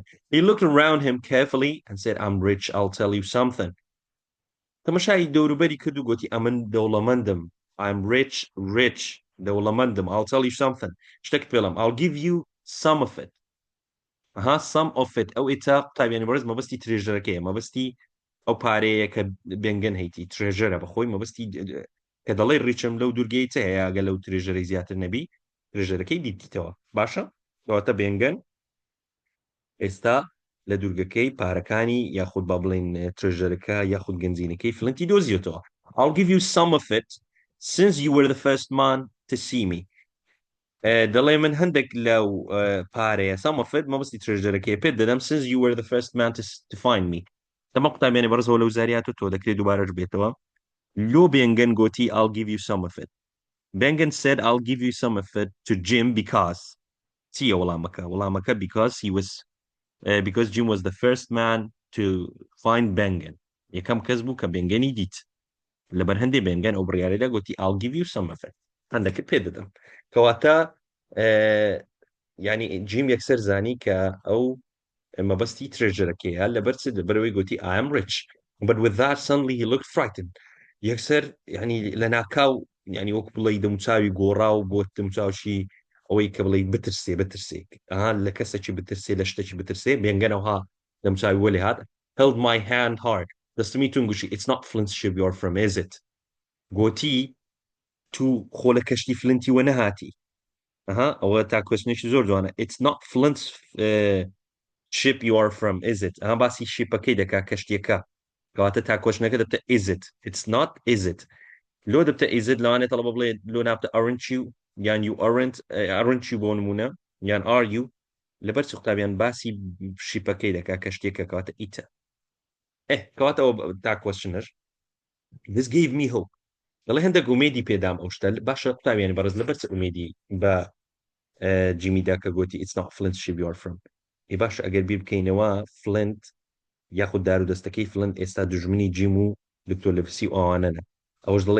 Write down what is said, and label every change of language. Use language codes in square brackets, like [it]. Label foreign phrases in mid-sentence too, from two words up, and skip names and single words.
[en] he looked around him carefully and said I'm rich I'll tell you something [ckb] تەماشای دەوروبەری کرد و گوتی ئەمن دەوڵەمەندم [en] I'm rich دەوڵەمەندم I'll tell you something [ckb] شتێکت پێڵم [en] I'll give you some of it some of it [ckb] ئەو ئیتا قوتابیانی بەڕێز مەبەستی ترێژەرەکەیە مەبەستی ئەو پارەیە کە بێنگەن هەیتی ترێژەرە بەخۆی مەبەستی کە دەڵێ ڕیچم لەو دوورگەی چ هەیە ئەگە لەو ترێژەرەی زیاتر نەبی ترێژەرەکەی دیتیتەوە باشە کەواتە بێنگەن ئێستا لە دوورگەکەی پارەکانی یاخود با بڵێن ترێژەرەکە یاخود گەنجینەکەی فلنتی دۆزیێتەوە [en] I'll give you some of it since you were the first man to see me [ckb] دەڵێ من هەندێک لەو پارەیە [en] some of it [ckb] مەبەستی ترێژەرەکەی پێت دەدەم [en] since you were the first man to find me [ckb] تەمە قوتابیانی بەڕزەوە لەو زاریاتە تۆ دەکرێت دووبارەش بێتەوە لۆ بێنگەن گوتی [en] I'll give you some of it Bengen said I'll give you some of it to Jim because [ckb] چییە وەڵامەکە [en] because Jim was the first man to find Bengen [ckb] یەکەم کەس بوو کە بێنگەنی دیت لەبەر هەندێک بێنگەن ئەو بڕیارەدا گوتی [en] I'll give you some of it [ckb] هەندێکت پێ دەدەم کەواتە ینی جیم یەکسەر زانی کە ئەو مەبەستی ترێژەرەکەیە لەبەر چ لەبەرەوەی گوتی [en] I am rich but with that suddenly he looked frightened [ckb] یەکسەر ینی لە ناکاو ینی وەک بڵێ دەموچاوی گۆڕا و بۆ دەموچاوشی ئەوەی کە بڵێ بترسێ لە کەسێکی بترسێ لە شتێکی بترسێ بێنگەنەوەها دەموچاوی وەلی هات [en] held my hand hard [ckb] دەستمی تون گوشی [en] it's not Flint's ship you're from is it [ckb] گوتی تو خۆ لە کەشتی فلنتی وە نەهاتی ئەوە تا کوێستنێکی زۆر جوانە [en] it's not Flint's ship you are from is it [ckb] باسی شیپەکەی دەکا کەشتیەکە کەواتە تا کۆشنەکە دەبتە [en] is it it's not is it [ckb] لۆ دەبتە [en] is it [ckb] لەوانێت تەڵەبە بڵێ لۆ نابتە [en] aren't you [ckb] یان [en] you aren't you [ckb] بۆ نمونە یان [en] are you [ckb] لەبەر چ قوتابیان باسی شیپەکەی دەکا کەشتێکە کەواتە ئیتە کەواتە ئەوە تا کۆشنەر [en] this gave me hope [ckb] دەڵێ هەندێک ئومێدی پێدام ئەو شتە باشە قوتابیانی بەڕز لەبەر چ ئومێدی بە جیمیدا کە گوتی [en] it's not Flint's ship you are from [ckb] باش ئەگەر بیر بکەینەوە فلنت یاخود دار و دەستەکەی فلنت ئێستا دژمنی جیم و دکتۆر لەپسی ئەوانەنە ئەوەش دەڵێ